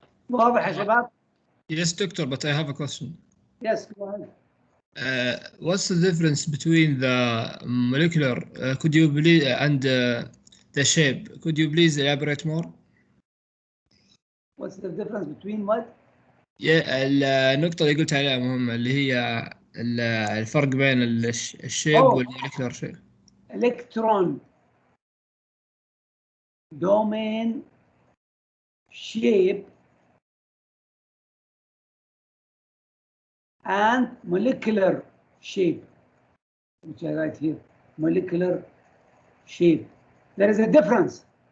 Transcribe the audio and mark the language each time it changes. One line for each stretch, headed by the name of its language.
Arabic: واضح يا شباب?
English: Yes, doctor, but I have a question. Yes, go ahead. What's the difference between the molecular, could you please, and the shape? Could you please elaborate more? What's the difference between what?
Arabic: Yeah, النقطة اللي قلت عليها مهمة اللي هي الفرق بين الشيب والمولكيولر شيب.
English: Electron domain shape and molecular shape, which I write here, molecular shape. There is a difference.